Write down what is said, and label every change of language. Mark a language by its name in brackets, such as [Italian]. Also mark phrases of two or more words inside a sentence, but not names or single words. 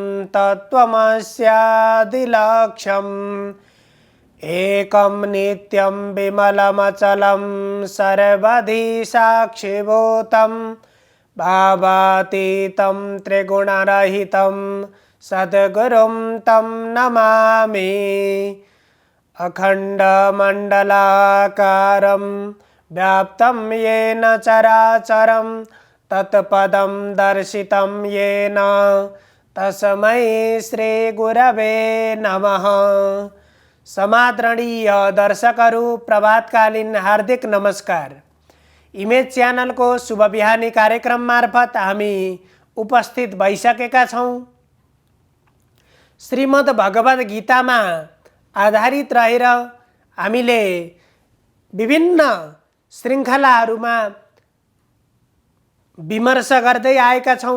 [Sanskrit] तत्त्वमस्यादिलक्ष्यम् एकं नित्यं विमलमचलं सर्वधि साक्षिभूतं भावातीतं त्रिगुणरहितं सद्गुरुं तं नमामि। अखण्डमण्डलाकारं व्याप्तं येन चराचरं तत्पदं दर्शितं येन तस्मै श्रीगुरवे नमः। [Nepali] समादरणीय दर्शकहरू प्रभातकालीन हार्दिक नमस्कार। इमेज च्यानलको शुभ बिहानी कार्यक्रम मार्फत हामी उपस्थित भइसकेका छौँ। श्रीमद् भगवद गीतामा आधारित रहेर हामीले विभिन्न श्रृङ्खलाहरूमा विमर्श गर्दै आएका छौँ।